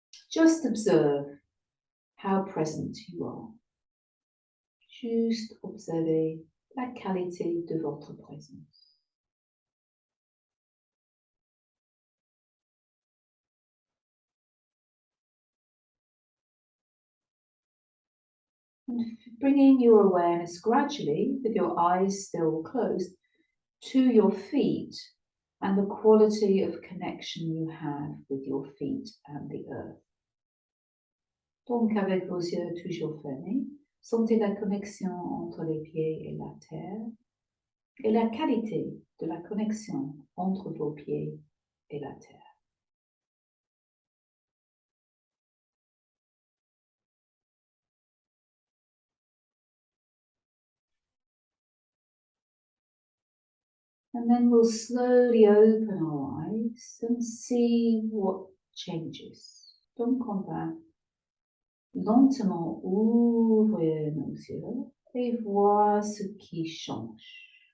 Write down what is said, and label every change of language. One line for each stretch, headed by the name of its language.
English: Just observe how present you are.
French: Juste observez la qualité de votre présence.
English: And bringing your awareness gradually, with your eyes still closed, to your feet and the quality of connection you have with your feet and the earth.
French: Donc, avec vos yeux toujours fermés, sentez la connexion entre les pieds et la terre et la qualité de la connexion entre vos pieds et la terre.
English: And then we'll slowly open our eyes and see what changes.
French: Donc, on va lentement ouvrir nos yeux et voir ce qui change.